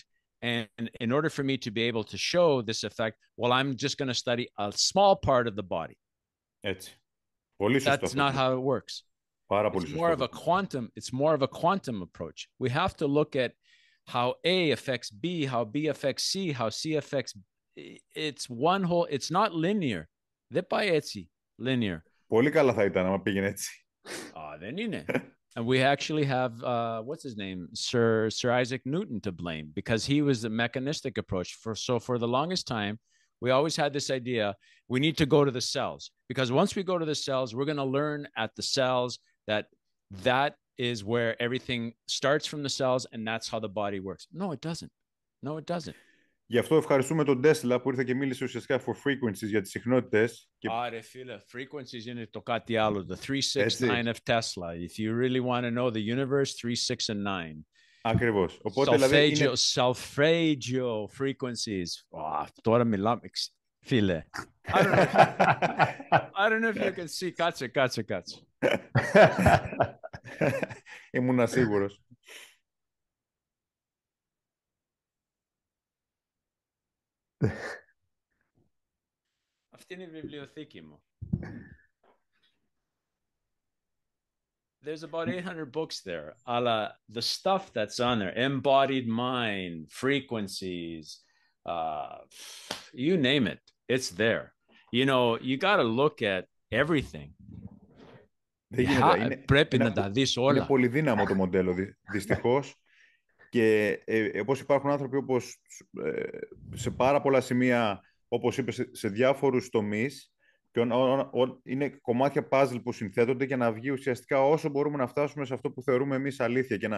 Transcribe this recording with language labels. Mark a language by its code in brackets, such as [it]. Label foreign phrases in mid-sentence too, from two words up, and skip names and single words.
[en] And in order for me to be able to show this effect, well, I'm just going to study a small part of the body. That's not how it works. It's more of a quantum approach. We have to look at how A affects B, how B affects C, how C affects B. It's one whole, it's not linear. [el] Δεν πάει έτσι, linear. Πολύ καλά θα ήταν άμα πήγαινε έτσι. Δεν είναι. [en] And we actually have, what's his name? Sir Isaac Newton to blame, because he was the mechanistic approach. So for the longest time, we always had this idea, we need to go to the cells, because once we go to the cells, we're going to learn at the cells that is where everything starts from the cells, and that's how the body works. No, it doesn't. No, it doesn't. [el] Γι' αυτό ευχαριστούμε τον Τέσλα που ήρθε και μίλησε ουσιαστικά [en] for frequencies, [el] για τις συχνότητες. Ρε φίλε, frequencies είναι το κάτι άλλο. [en] The 3, 6, 9 of Tesla. If you really want to know the universe, 3, 6 and 9. [el] Ακριβώς. Οπότε δηλαδή είναι... Solfeggio frequencies. Τώρα μιλάμε, φίλε. [en] I don't know if you can see. [el] Κάτσε. Ήμουνα σίγουρος. Αυτή είναι η βιβλιοθήκη μου. [en] There's about 800 books there. Αλλά the stuff that's on there, embodied mind, frequencies, you name it, it's there. You know, you got to look at everything. [el] Πρέπει να τα δεις όλα. Είναι πολύ δύναμο το μοντέλο, δυστυχώς. Και όπως υπάρχουν άνθρωποι όπως σε πάρα πολλά σημεία, όπως είπες, σε διάφορους τομείς, και είναι κομμάτια puzzle που συνθέτονται για να βγει ουσιαστικά όσο μπορούμε να φτάσουμε σε αυτό που θεωρούμε εμείς αλήθεια.